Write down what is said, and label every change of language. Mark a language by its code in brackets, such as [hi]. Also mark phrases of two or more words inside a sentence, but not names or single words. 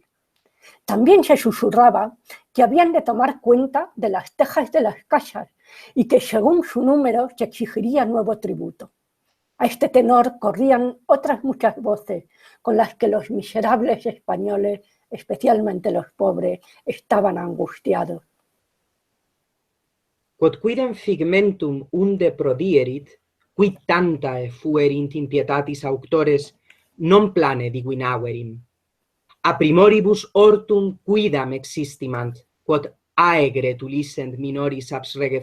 [es] También se susurraba que habían de tomar cuenta de las tejas de las casas y que según su número se exigiría nuevo tributo. A este tenor corrían otras muchas voces con las que los miserables españoles, especialmente los pobres, estaban angustiados. [la] Quod quidem figmentum unde prodierit, quid tantae fuerint impietatis auctores, non plane diguinaverim. A primoribus hortum quidam existimant, quod aegre tulissent minoris abs rege